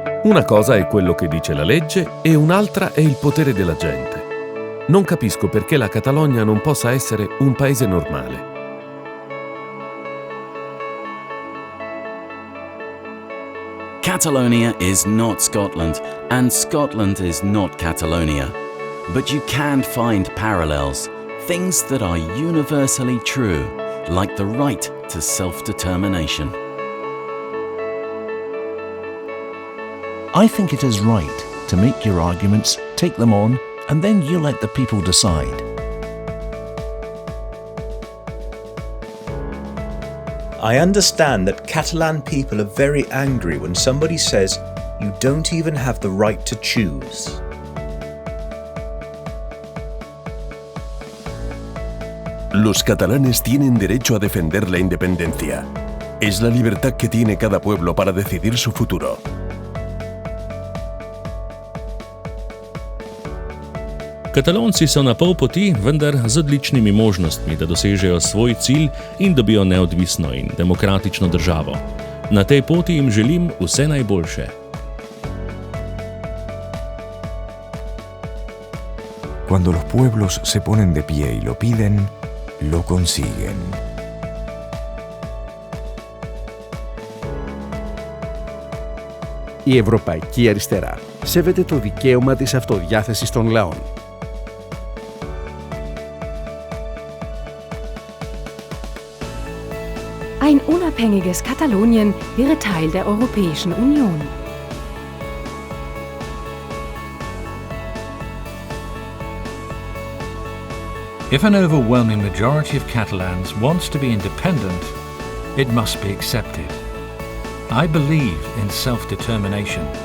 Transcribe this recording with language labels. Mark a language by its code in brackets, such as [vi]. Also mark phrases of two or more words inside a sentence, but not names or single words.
[it] Una cosa è quello che dice la legge e un'altra è il potere della gente. Non capisco perché la Catalogna non possa essere un paese normale. [en] Catalonia is not Scotland, and Scotland is not Catalonia. But you can find parallels, things that are universally true, like the right to self-determination. I think it is right to make your arguments, take them on, and then you let the people decide. I understand that Catalan people are very angry when somebody says you don't even have the right to choose. [es] Los catalanes tienen derecho a defender la independencia. Es la libertad que tiene cada pueblo para decidir su futuro. [sl] Katalonci so na pol poti, vendar z odličnimi možnostmi, da dosežejo svoj cilj in dobijo neodvisno in demokratično državo. Na tej poti jim želim vse najboljše. [es] Cuando los pueblos se ponen de pie y lo piden, lo consiguen. [el] Η Ευρωπαϊκή Αριστερά σέβεται το δικαίωμα της αυτοδιάθεσης των λαών. [de] Ein unabhängiges Katalonien wäre Teil der Europäischen Union. [en] If an overwhelming majority of Catalans wants to be independent, it must be accepted. I believe in self-determination.